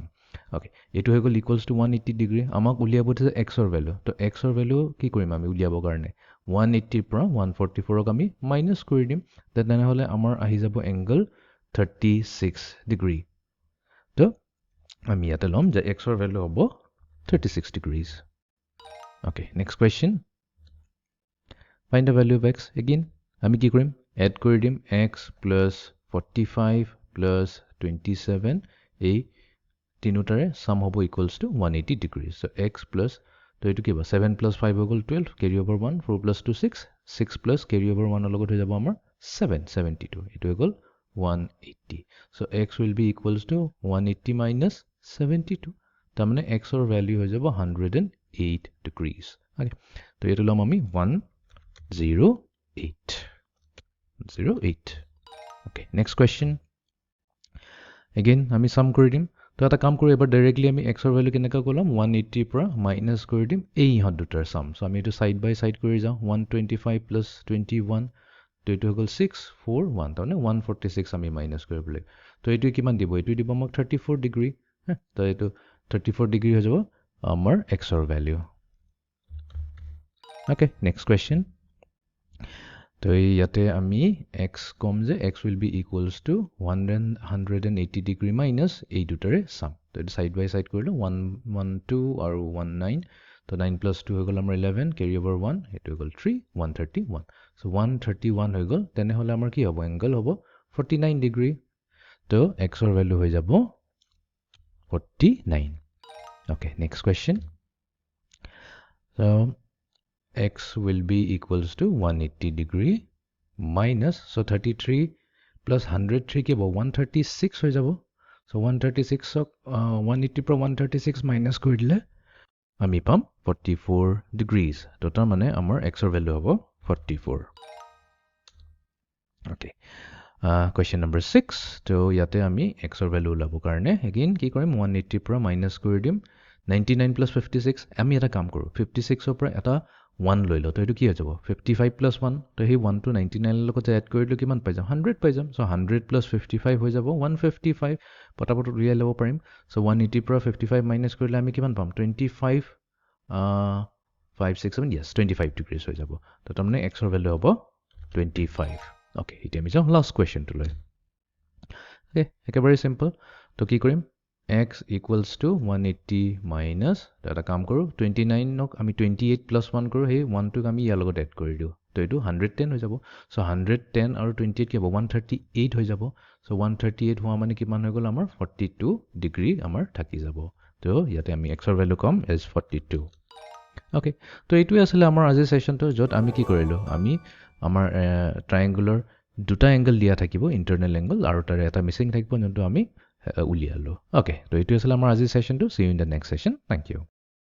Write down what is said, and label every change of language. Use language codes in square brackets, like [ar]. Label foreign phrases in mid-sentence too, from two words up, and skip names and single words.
[as] ওকে এটো হৈ গল [en] equals to [as] 180 ডিগ্ৰী। আমাক উলিয়াব দিছে x ৰ ভ্যালু। তো x ৰ ভ্যালু কি কৰিম আমি উলিয়াব কাৰণে 180 পৰা 144 ক আমি মাইনাস কৰি দিম। তেনে হলে আমাৰ আহি যাব এংগল 36 ডিগ্ৰী। তো আমি ইয়াতে লম যে x ৰ ভ্যালু হ'ব 36 degrees. [en] Okay, next question. Find the value of x. Again, [as] আমি কি কৰিম এড কৰি দিম [en] x plus 45 plus 27 [as] এই তিনিটাৰে sum হ'ব [en] equals to 180 degrees. So x plus [as] তো এটো কি হ'ব 7 plus 5 হৈ গল 12 [en] carry over 1 [as] 4 plus 2 6 [en] 6 plus carry over 1 [as] লগত হৈ যাব আমাৰ 7 72 এটো হৈ গল 180. [en] So x will be equals to 180 minus 72 [as] তাৰ মানে x ৰ ভ্যালু হৈ যাব [en] 108 degrees. [as] Okay, তো এটো লম আমি 108. [en] Okay, next question. Again, [as] আমি sum কৰি দিম। তো এটা কাম কৰো এবাৰ ডাইৰেক্টলি আমি x ৰ ভ্যালু কেনেকা কলম 180 পৰা মাইনাস কৰি দিম এই ইহঁত দুটাৰ sum। সো আমি এটো [en] side by side [as] কৰি যাও [en] 125 plus 21 [as] তো এটো হৈ গল 641 তাৰ মানে 146 আমি মাইনাস কৰিব লাগিব। তো এটো কিমান দিব এটো দিব আমাক 34 ডিগ্ৰী। তো এটো 34 ডিগ্ৰী হৈ যাব আমাৰ x ৰ ভ্যালু। [en] Okay, next question. [as] তো ইয়াতে আমি x কম যে [en] x will be equals to 180 degree minus [as] এই দুটাৰে sum। তো এটা [en] side by side [as] কৰিলো 112 আৰু 19 তো [en] 9 plus 2 [as] হৈ গল আমাৰ 11 [en] carry over 1 [as] এটো হৈ গল 3 131 সো 131 হৈ গল তেনে হলে আমাৰ কি হ'ব এংগল হ'ব 49 ডিগ্ৰী। তো x ৰ ভ্যালু হৈ যাব 49। [en] Okay, next question. So x will be equals to 180 degree minus so 33 plus 103 [as] কি হ'ব [en] 136 হৈ যাব। [as] so 136 ক 180 পৰা 136 মাইনাস কৰি দিলে আমি পাম 44 degrees। তো তাৰ মানে আমাৰ x ৰ ভ্যালু হ'ব 44। Okay, [en] question number 6. [as] তো ইয়াতে আমি x ৰ ভ্যালু উলাব কাৰণে again কি কৰিম 180 পৰা মাইনাস কৰি দিম [en] 99 plus 56 [as] আমি এটা কাম কৰো 56 ৰ পৰা এটা 1 লৈ লো। তো এটো কি হৈ যাব [en] 55 plus 1 [as] তো হে 1 to 99 লগত এড কৰিলে কিমান পাই যাম 100 পাই যাম। সো [en] 100 plus 55 [as] হৈ যাব 155 পটাপট উলিয়াই লব পাৰিম। সো 180 পৰা 55 মাইনাস কৰিলে আমি কিমান পাম 25 5 6 7 [en] yes 25 degrees [as] হৈ যাব। তো তাৰমানে x ৰ ভ্যালু হ'ব 25। Okay, এতিয়া আমি যাও [en] last question [as] লৈ। Okay, একেবাৰে সিম্পল। তো কি কৰিম [en] x equals to 180 minus [as] এটা কাম কৰো 29 নক আমি [en] 28 plus 1 [as] কৰো হে 1 টোক আমি ইয়াৰ লগত এড কৰি দিও। তো এটো 110 হৈ যাব। সো 110 আৰু 28 কি হ'ব 138 হৈ যাব। সো 138 হোৱা মানে কিমান হৈ গল আমাৰ 42 ডিগ্ৰী আমাৰ থাকি যাব। তো ইয়াতে আমি x ৰ ভ্যালু কম is 42। Okay, তো এইটোই আছিল আমাৰ আজি সেশনটো যত আমি কি কৰিলো আমি আমাৰ ট্ৰায়াঙ্গুলাৰ দুটা এংগল দিয়া থাকিব [en] internal angle [as] আৰু তাৰে এটা মিসিং থাকিব যোনটো আমি উলিয়ালো। Okay, তো এইটো আছিল আমাৰ আজি সেশনটো। [en] See you in the next session. Thank you.